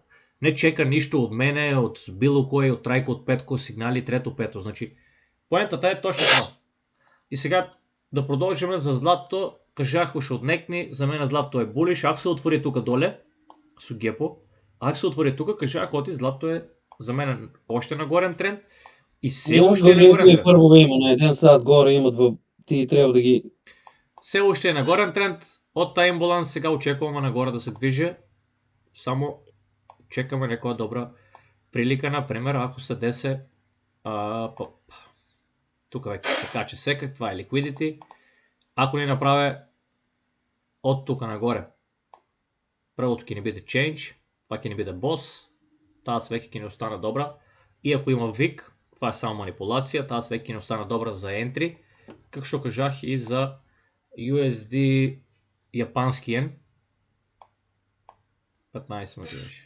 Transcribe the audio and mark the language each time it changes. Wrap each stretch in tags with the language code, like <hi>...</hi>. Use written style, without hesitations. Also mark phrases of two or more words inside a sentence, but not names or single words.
<mk>Не чека ништо од мене, од било кој, од трајко, од петко, сигнали, трето, пето. Значи поентата е точно това. И сега да продолжиме за златото. Кажах уште однекни, за мене злато е булиш, ако се отвори тука доле, со гепо, ако се отвори тука, кажах оти злато е за мене още нагорен тренд и се още е нагорен тренд.</mk> <bg>Първо има на един сад горе имат ти трябва да ги...</bg> <mk>Се още е нагорен тренд, од тај имбаланс сега очекуваме нагоре да се движи, само чекаме некоја добра прилика, например, ако се десе тука веќе се каче секак, това е liquidity, ако не направе од тука нагоре, првото ќе ни биде change, па ќе ни биде boss, таа свеќе ќе ни остана добра, и ако има вик, това е само манипулација, таа свеќе ќе ни остана добра за entry, како што кажах и за USD јапански јен, 15 беше.</mk>